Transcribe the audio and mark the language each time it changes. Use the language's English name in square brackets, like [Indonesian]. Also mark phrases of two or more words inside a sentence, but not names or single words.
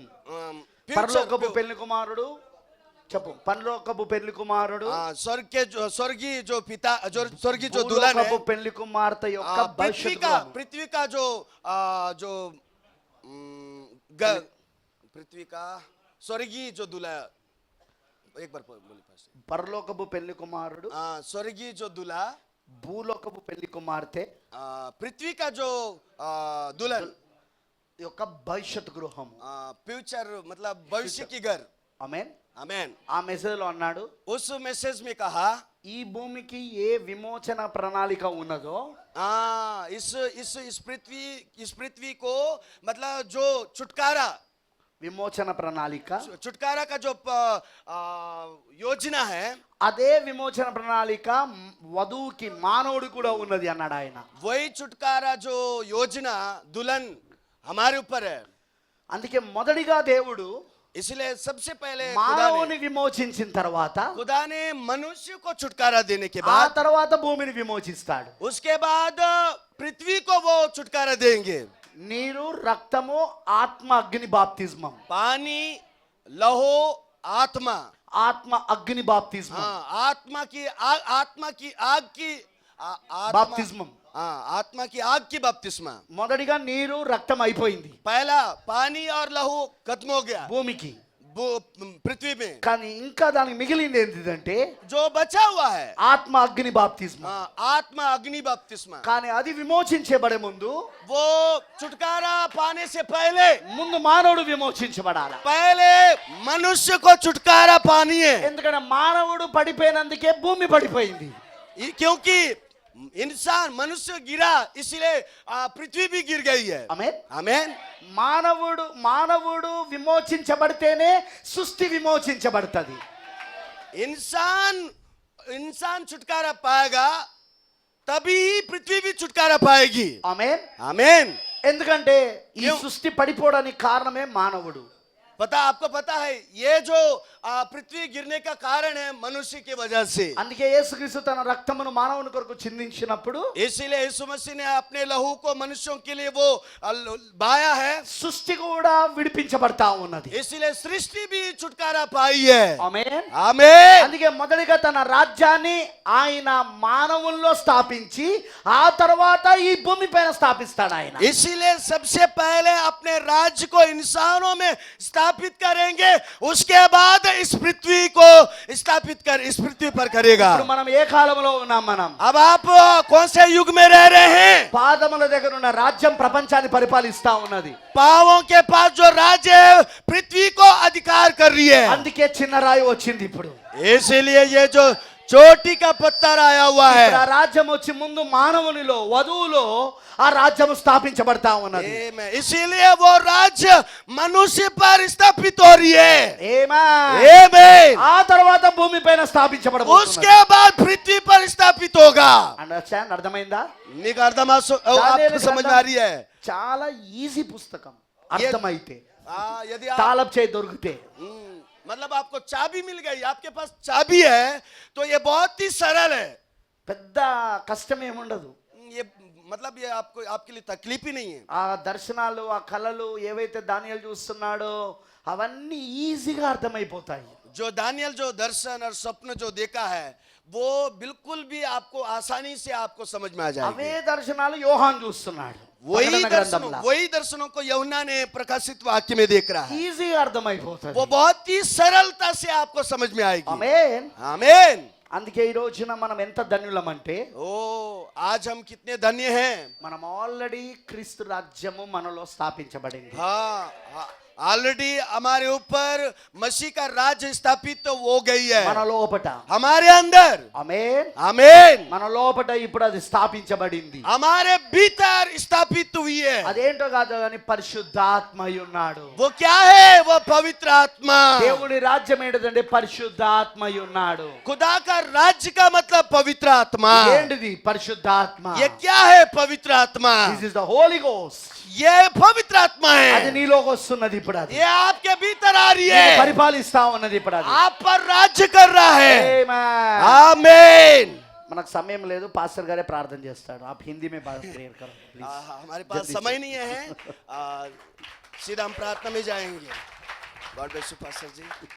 [English] future- [Telugu] పరలోకపు పెళ్లి కుమారుడు. చెప్పు, పరలోకపు పెళ్లి కుమారుడు, [Hindi] स्वर्गीय जो पिता, जो स्वर्गीय जो दुल्हन है, [Telugu] భూలోకపు పెళ్లి కుమార్తె యొక్క భవిష్యత్ గృహం. [Hindi] पृथ्वी का जो पृथ्वी का स्वर्गीय जो दूल्हा, एक बार बोलिए पास्टर। [Telugu] పరలోకపు పెళ్లి కుమారుడు, [Hindi] स्वर्गीय जो दूल्हा, [Telugu] భూలోకపు పెళ్లి కుమార్తె [Hindi] पृथ्वी का जो दुल्हन, [Telugu] యొక్క భవిష్యత్ గృహం. [Hindi] फ्यूचर मतलब भविष्य की घर। [Telugu] ఆమేన్. [Hindi] आमेन। [Telugu] ఆ మెసేజ్ లో అన్నాడు, [Hindi] उस मैसेज में कहा [Telugu] ఈ భూమికి ఏ విమోచన ప్రణాళిక ఉన్నదో [Hindi] इस पृथ्वी को मतलब जो छुटकारा, [Telugu] విమోచన ప్రణాళిక, [Hindi] छुटकारा का जो योजना है, [Telugu] అదే విమోచన ప్రణాళిక వధువుకి మానవుడు కూడా ఉన్నది అన్నాడు ఆయన. [Hindi] वही छुटकारा जो योजना दुल्हन हमारे ऊपर है। [Telugu] అందుకే మొదటిగా దేవుడు [Hindi] इसलिए सबसे पहले [Telugu] మానవుని విమోచించిన తర్వాత [Hindi] खुदा ने मनुष्य को छुटकारा देने के [Telugu] ఆ [Hindi] बाद [Telugu] తర్వాత భూమిని విమోచిస్తాడు. [Hindi] उसके बाद पृथ्वी को वो छुटकारा देंगे। [Telugu] నీరు, రక్తము, ఆత్మ, అగ్ని బాప్తిజమం. [Hindi] पानी, लहो, आत्मा, [Telugu] ఆత్మ అగ్ని బాప్తిజమం, [Hindi] आत्मा की आग की [Telugu] బాప్తిజమం. [Hindi] आत्मा की आग की बपतिस्मा। [Telugu] మొదటిగా నీరు, రక్తం అయిపోయింది [Hindi] पहला पानी और लहू खत्म हो गया [Telugu] భూమికి. [Hindi] पृथ्वी में, [Telugu] కానీ ఇంకా దానికి మిగిలింది ఏంటిదంటే [Hindi] जो बचा हुआ है [Telugu] ఆత్మ అగ్ని బాప్తిజమం. [Hindi] आत्मा अग्नि बपतिस्मा। [Telugu] కానీ అది విమోచించబడే ముందు [Hindi] वो छुटकारा पाने से पहले [Telugu] ముందు మానవుడు విమోచించబడాలి. [Hindi] पहले मनुष्य को छुटकारा पानी है। [Telugu] ఎందుకంటే మానవుడు పడిపోయినందుకే భూమి పడిపోయింది. [Hindi] क्योंकि इंसान मनुष्य गिरा इसलिए पृथ्वी भी गिर गई है। [Telugu] ఆమేన్. [Hindi] आमेन। [Telugu] మానవుడు విమోచించబడితేనే సృష్టి విమోచించబడుతుంది. [Hindi] इंसान छुटकारा पाएगा तभी पृथ्वी भी छुटकारा पाएगी। [Telugu] ఆమేన్. [Hindi] आमेन। [Telugu] ఎందుకంటే ఈ సృష్టి పడిపోవడానికి కారణమే మానవుడు. [Hindi] पता आपको पता है ये जो पृथ्वी गिरने का कारण है मनुष्य की वजह से। [Telugu] అందుకే యేసుక్రీస్తు తన రక్తమును మానవుని కొరకు చిందించినప్పుడు [Hindi] इसीलिए यीशु मसीह ने अपने लहू को मनुष्यों के लिए वो बहाया है, [Telugu] సృష్టి కూడా విడిపించబడతా ఉన్నది. [Hindi] इसीलिए सृष्टि भी छुटकारा पाई है। [Telugu] ఆమేన్. [Hindi] आमीन। [Telugu] అందుకే మొదటిగా తన రాజ్యాన్ని ఆయన మానవుల్లో స్థాపించి ఆ తర్వాత ఈ భూమి పైన స్థాపిస్తాడు ఆయన. [Hindi] इसीलिए सबसे पहले अपने राज्य को इंसानों में स्थापित करेंगे, उसके बाद इस पृथ्वी को स्थापित कर इस पृथ्वी पर करेगा। [Telugu] ఇప్పుడు మనం ఏ కాలంలో ఉన్నాం? మనం [Hindi] अब आप कौन से युग में रह रहे हैं? [Telugu] పాదముల దగ్గర ఉన్న రాజ్యం ప్రపంచాన్ని పరిపాలిస్తా ఉన్నది. [Hindi] पावों के पास जो राज्य है पृथ्वी को अधिकार कर रही है। [Telugu] అందుకే చిన్న రాయి వచ్చింది ఇప్పుడు. [Hindi] इसीलिए ये जो चोटी का पत्थर आया हुआ है, [Telugu] ఇప్పుడు ఆ రాజ్యం వచ్చి ముందు మానవునిలో వధువులో ఆ రాజ్యం స్థాపించబడతా ఉన్నది. [Hindi] आमीन। इसीलिए वो राज्य मनुष्य पर स्थापित हो रही है। [Telugu] ఆమేన్. [Hindi] आमीन। [Telugu] ఆ తర్వాత భూమి పైన స్థాపించబడబోతున్నది. [Hindi] उसके बाद पृथ्वी पर स्थापित होगा। [Telugu] అండర్స్టాండ్? అర్థమైందా? [Hindi] आपको समझ में आ रही है? [Telugu] చాలా ఈజీ పుస్తకం అర్థమైతే, [Hindi] यदि आप [Telugu] తాళం చేయి దొరికితే. [Hindi] मतलब आपको चाबी मिल गई, आपके पास चाबी है तो ये बहुत ही सरल है। [Telugu] పెద్ద కష్టం ఏముండదు. [Hindi] ये मतलब ये आपको आपके लिए तकलीफ ही नहीं है। [Telugu] ఆ దర్శనాలు ఆ కళలు ఏవైతే దానియేలు చూస్తున్నాడో అవన్నీ ఈజీగా అర్థమైపోతాయి. [Hindi] जो दानियल जो दर्शन और स्वप्न जो देखा है वो बिल्कुल भी आपको आसानी से आपको समझ में आ [Telugu] అవే [Hindi] जाएगा। [Telugu] దర్శనాలు యోహాన్ చూస్తున్నాడు. [Hindi] वही दर्शनों को यूहन्ना ने प्रकाशित वाक्य में देख रहा है। [Telugu] ఈజీగా అర్థమైపోతుంది. [Hindi] वो बहुत ही सरलता से आपको समझ में आएगी। [Telugu] ఆమేన్. [Hindi] आमीन। [Telugu] అందుకే ఈ రోజున మనం ఎంత ధన్యులమంటే [Hindi] ओ आज हम कितने धन्य हैं। [Telugu] మనం ఆల్రెడీ క్రీస్తు రాజ్యము మనలో స్థాపించబడింది. [Hindi] हाँ, ऑलरेडी हमारे ऊपर मसीह का राज्य स्थापित तो हो गई है [Telugu] మన లోపట. [Hindi] हमारे अंदर। [Telugu] ఆమేన్. [Hindi] आमीन। [Telugu] మన లోపట ఇప్పుడు అది స్థాపించబడింది. [Hindi] हमारे भीतर स्थापित हुई है। [Telugu] అదేంటో కాదు కానీ పరిశుద్ధాత్మ అయి ఉన్నాడు. [Hindi] वो क्या है? वो पवित्र आत्मा। [Telugu] దేవుని రాజ్యం ఏంటంటే పరిశుద్ధాత్మ అయి ఉన్నాడు. [Hindi] खुदा का राज्य का मतलब पवित्र आत्मा। [Telugu] ఏంటిది పరిశుద్ధాత్మ? [Hindi] ये क्या है पवित्र आत्मा? [English] This is the Holy Ghost. [Hindi] ये पवित्र आत्मा [Telugu] అది [Hindi] है। [Telugu] నీలోకి వస్తున్నది ఇప్పుడు. అది [Hindi] ये आपके भीतर आ रही [Telugu] నిన్ను [Hindi] है, [Telugu] పరిపాలిస్తా ఉన్నది ఇప్పుడు. అది [Hindi] आप पर राज्य कर रहा है। [Telugu] ఆమేన్. [Hindi] आमीन। [Telugu] మనకు సమయం లేదు, పాస్టర్ గారే ప్రార్థన చేస్తాడు. [Hindi] आप हिंदी में बात क्लियर करो प्लीज. हमारे पास समय नहीं है, सीधा हम प्रार्थना में जाएंगे। [English] God bless you Pastor ji.